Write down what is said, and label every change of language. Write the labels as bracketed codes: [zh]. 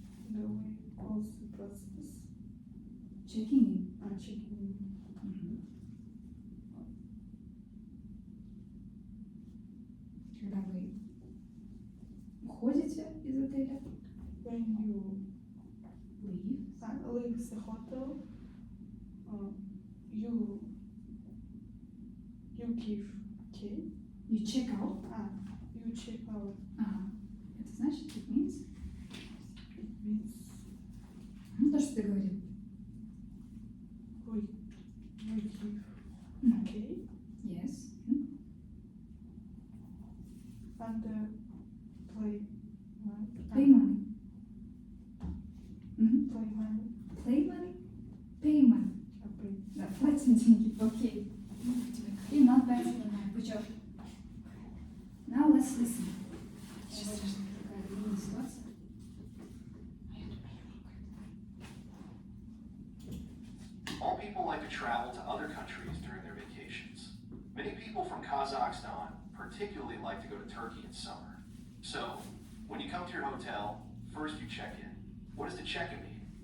[en] the way calls the process checking in. checking in. Мгм. [ru] Когда вы уходите из отеля, [en] When you leave, leave the hotel, you give key. you check out. You check out. Ага. [ru] Это значит, [en] it means, It means [ru] ну, то, что ты говорил. [en] we give Мгм. key Yes. Мгм. and play Pay money. Мгм. play money. Play money? Pay money. Pay. [ru] Да, платим деньги. Окей. И [en] not bad. Good job. Now let's listen. [ru] Сейчас такая другая ситуация. [en] All people like to travel to other countries during their vacations. Many people from Kazakhstan particularly like to go to Turkey in summer. So, when you come to your hotel, first you check in. What does the check-in mean?